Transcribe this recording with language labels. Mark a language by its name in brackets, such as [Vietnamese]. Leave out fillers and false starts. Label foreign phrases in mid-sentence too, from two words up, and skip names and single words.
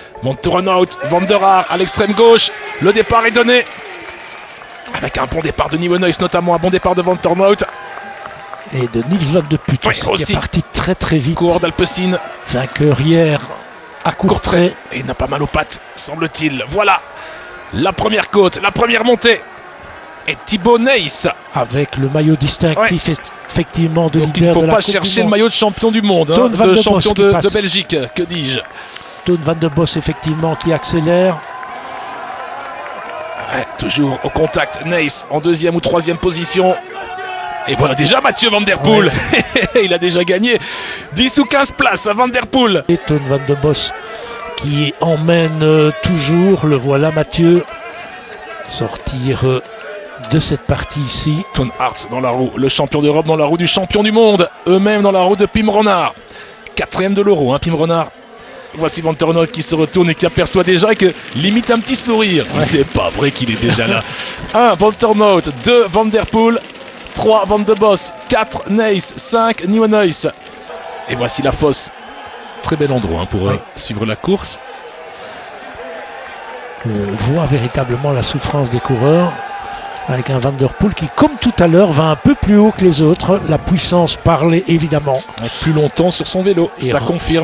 [French] Van Turenhout, Van der Haar à l'extrême gauche. Le départ est donné. Avec un bon départ de Nieuwenhuis notamment, un bon départ de Van Turenhout. Et de Niels Van de Putte aussi, qui est parti très très vite. Coureur d'Alpecin. Vainqueur hier à Courtrai. Et il n'a pas mal aux pattes, semble-t-il. Voilà la première côte, la première montée. Et Thibaut Nys. Avec le maillot distinctif effectivement de donc leader de la il ne faut pas Coupe chercher le maillot de champion du monde, Toon Van de de champion Bos de Belgique, que dis-je. Toon Van de Bos effectivement qui accélère. Ouais, toujours au contact, Nys en deuxième ou troisième position. Et voilà déjà Mathieu Van Der Poel. Ouais. Il a déjà gagné 10 ou 15 places à Van Der Poel. Et Toon Van de Bos qui emmène toujours, le voilà Mathieu, sortir de cette partie ici. Toon Aert dans la roue, le champion d'Europe dans la roue du champion du monde. Eux-mêmes dans la roue de Pim Ronhaar. 4e de l'Euro, Pim Ronhaar. Voici Van Turenhout qui se retourne et qui aperçoit déjà que limite un petit sourire. Ouais. C'est pas vrai qu'il est déjà là. 1 Van Turenhout, 2 Van Der Poel, 3 Van de Bos, 4 Nys, 5 Nieuwenhuis. Et voici la fosse. Très bel endroit pour suivre la course. On voit véritablement la souffrance des coureurs avec un Van Der Poel qui, comme tout à l'heure, va un peu plus haut que les autres. La puissance parle évidemment. Plus longtemps sur son vélo, et ça confirme.